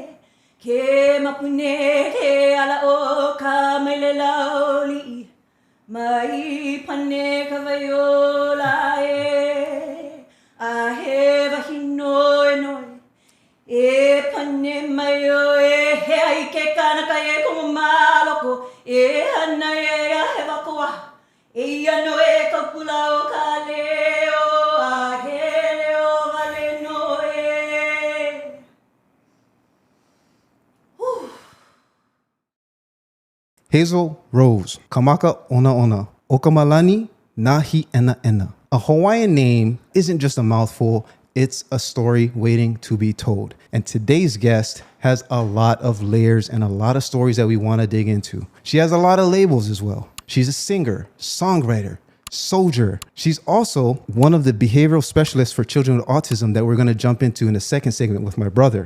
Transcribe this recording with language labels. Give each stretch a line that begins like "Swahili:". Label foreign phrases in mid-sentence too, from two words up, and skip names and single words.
Hawaiian: Ke mapune ke ala o ka melela oli. Mai pane ka vaiola e. A he wahino e noi. E pane mai o e he ai ke Kanaka e kumu maloko. E ana e a he wakoa. E ano e ka pula o ka leo. A he leo vale no e.
English: Hazel Rose, Kamaka Ona Ona, Okamalani Nahienaena. A Hawaiian name isn't just a mouthful, it's a story waiting to be told. And today's guest has a lot of layers and a lot of stories that we want to dig into. She has a lot of labels as well. She's a singer, songwriter, soldier. She's also one of the behavioral specialists for children with autism that we're going to jump into in the second segment with my brother.